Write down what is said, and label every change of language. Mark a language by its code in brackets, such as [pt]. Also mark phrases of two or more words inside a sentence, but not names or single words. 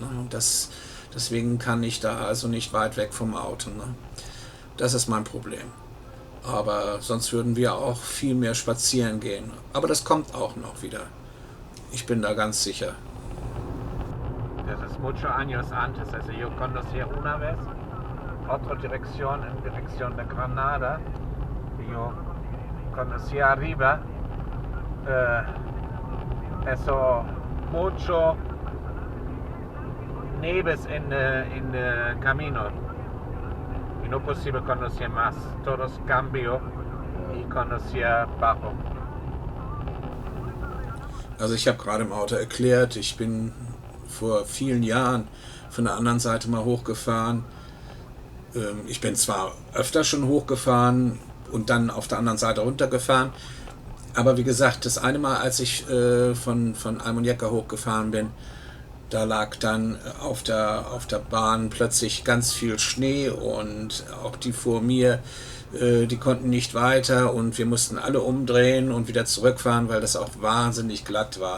[de] Deswegen kann ich da also nicht weit weg vom Auto. Ne? Das ist mein Problem. Aber sonst würden wir auch viel mehr spazieren gehen. Aber das kommt auch noch wieder. Ich bin da ganz sicher. Das ist [es] muchos años antes. Also yo conocí una vez otra dirección en dirección de Granada. Yo conocí arriba eso mucho nieves en el camino y no posible conocer más, todos cambio y conocer bajo. [de] Also ich habe gerade im Auto erklärt, ich bin vor vielen Jahren von der anderen Seite mal hochgefahren. Ich bin zwar öfter schon hochgefahren und dann auf der anderen Seite runtergefahren, Aber wie gesagt, das eine Mal, als ich von Almuñécar hochgefahren bin, da lag dann auf der Bahn plötzlich ganz viel Schnee und auch die vor mir, die konnten nicht weiter und wir mussten alle umdrehen und wieder zurückfahren, weil das auch wahnsinnig glatt war.